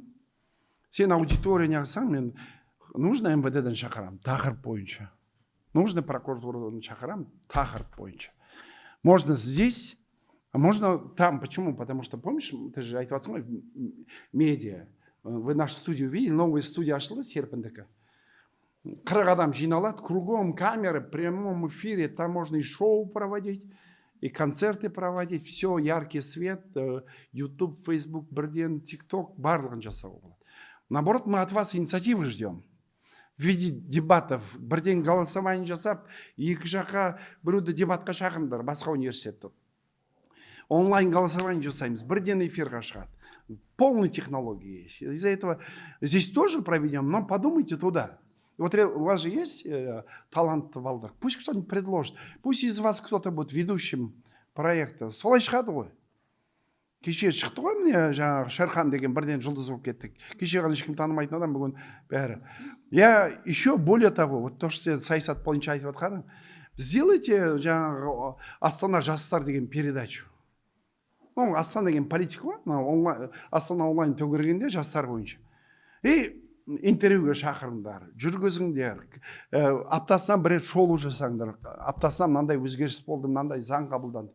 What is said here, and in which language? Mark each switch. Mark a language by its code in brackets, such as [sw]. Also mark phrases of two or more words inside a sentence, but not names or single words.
[kk] Сен аудитория неғысаң, мен нужно МВД-ден шақырам, тақырып бойынша. Нужно прокуратурадан шақырам, тақырып бойынша. [ru] Можно здесь А можно там, почему? Потому что, помнишь, ты же [kk] айтып жатсың ғой, [ru] медиа. Вы нашу студию видели, новая студия ашылды Серпіндікі. [kk] 40 адам жиналады, [ru] кругом камеры, в прямом эфире, там можно и шоу проводить, и концерты проводить, все, яркий свет, YouTube, Facebook, [kk] бірден, TikTok, барлығын жасауға болады. [ru] Наоборот, мы от вас инициативы ждем. В виде дебатов, [kk] бірден голосование жасап, екі жаққа біреуді дебатқа шақырыңдар, басқа университетті. Онлайн голосование жасаймыз, бірден эфирға шығады. [ru] Полная технология есть. Из-за этого здесь тоже проведем, но подумайте туда. Вот у вас же есть талант, Валдар. Пусть кто-нибудь предложит. Пусть из вас кто-то будет ведущим проекта. [kk] Солай шығады ғой. Кеше шықты ғой міне жаңағы Шерхан деген бірден жұлдыз болып кеттік. Кеше ғана ешкім танымайтын адам бүгін бәрі. [ru] Я еще более того, вот то, что [kk] саясат бойынша айтып жатқаным, [ru] сделайте [kk] жаңағы Астана жастар деген [ru] передачу. [kk] Ну, Астана деген политика ғой, Астана онлайн төгергенде жастар бойынша. И интервьюге шақырыңдар, жүргізіңдер, аптасынан бір рет шолу жасаңдар, аптасынан мынандай өзгеріс болды, мынандай заң қабылданды.